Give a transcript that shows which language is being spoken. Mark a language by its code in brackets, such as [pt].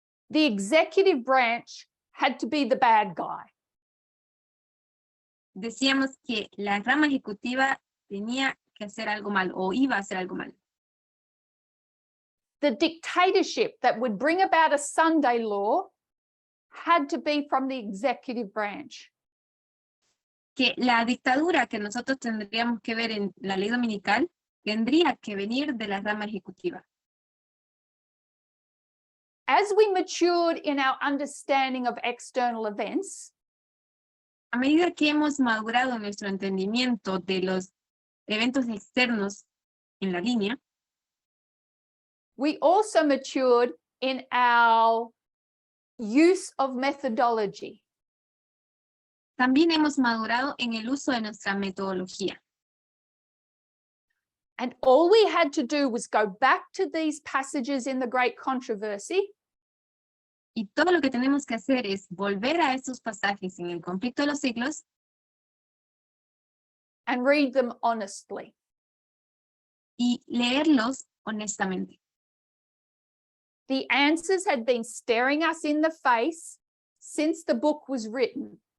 [en] The executive branch had to be the bad guy. [es] Decíamos que la rama ejecutiva tenía que hacer algo malo, o iba a hacer algo malo. [en] The dictatorship that would bring about a Sunday law had to be from the executive branch. [es] Que la dictadura que nosotros tendríamos que ver en la ley dominical tendría que venir de la rama ejecutiva. [en] As we matured in our understanding of external events, [es] A medida que hemos madurado en nuestro entendimiento de los eventos externos en la línea, [en] we also matured in our use of methodology. [es] también hemos madurado en el uso de nuestra metodología. [en] And all we had to do was go back to these passages in the Great Controversy [es] Y todo lo que tenemos que hacer es volver a estos pasajes en el conflicto de los siglos [en] and read them honestly. [es] y leerlos honestamente. [en] The answers had been staring us in the face since the book was written.